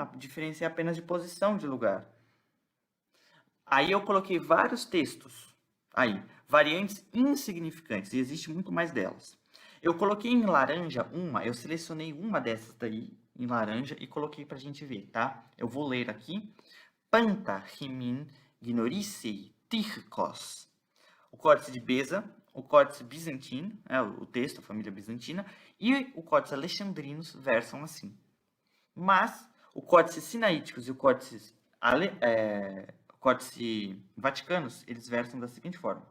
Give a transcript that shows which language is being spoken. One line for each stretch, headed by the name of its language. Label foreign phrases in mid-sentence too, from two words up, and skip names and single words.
Portuguese: Não, a diferença é apenas de posição de lugar. Aí eu coloquei vários textos. Aí, variantes insignificantes, e existe muito mais delas. Eu coloquei em laranja eu selecionei uma dessas daí em laranja e coloquei pra gente ver, tá? Eu vou ler aqui.
Greek: Πάντα ὑμῖν γνωρίσει Τυχικός.
Portuguese: O Códice de Beza, o Códice Bizantino, o texto, a família bizantina, e o Códice Alexandrinos versam assim. Mas o Códice Sinaíticos e o Códice Vaticanos, eles versam da seguinte forma.